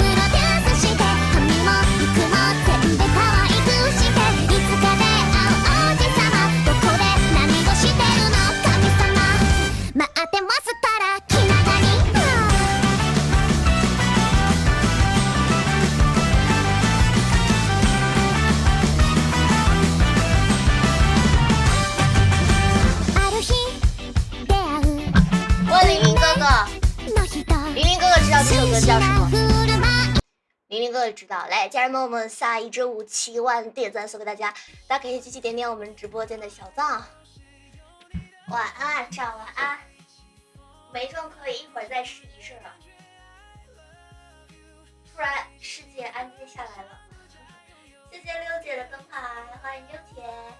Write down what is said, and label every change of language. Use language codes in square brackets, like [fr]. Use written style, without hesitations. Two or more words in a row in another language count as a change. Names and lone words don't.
[ja] ロデュースして髪も服も全部可愛くしていつか出会う王子様どこで何をしてるの神様待ってますから気長にある日出会う [zh] 问玲玲哥哥， [ja] の人 [zh] 玲玲哥哥知道这首歌叫什么？ [ja] 振る舞い [zh] 玲玲哥哥知道。来，家人们，我们下一支舞7万点赞送给大家，大家可以继续点点我们直播间的小赞。晚安，早晚安。没中可以一会儿再试一试了。突然世界安静下来了，谢谢六姐的灯牌，欢迎六姐。